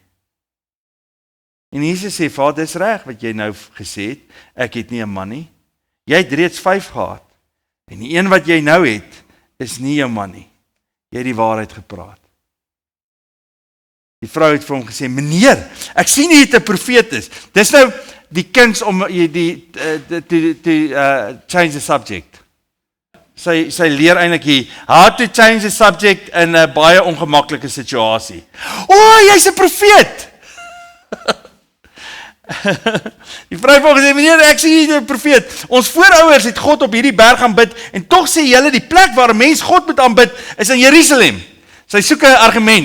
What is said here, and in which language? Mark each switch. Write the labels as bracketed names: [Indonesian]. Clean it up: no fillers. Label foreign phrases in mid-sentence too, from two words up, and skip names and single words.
[Afrikaans] En Jesus sê, Vader, dis reg wat jy nou gesê het, ek het nie 'n man nie. Jy het reeds 5 gehad, en die een wat jy nou het, is nie jou man nie. Jy het die waarheid gepraat. Die vrou het vir hom gesê, meneer, ek sien jy het 'n profeet is. Dis nou die kuns om [English] change the subject. [Afrikaans] Sy leer eintlik hier, [English] how to change the subject [Afrikaans] in 'n baie ongemaklike situasie. [English] Jy's 'n profeet! Die vrou het vir hom gesê, meneer, ek sien jy 'n profeet. Ons voorouers het God op hierdie berg aanbid, en tog sê julle die plek waar 'n mens God moet aanbid, is in Jerusalem. Sy soek 'n argument.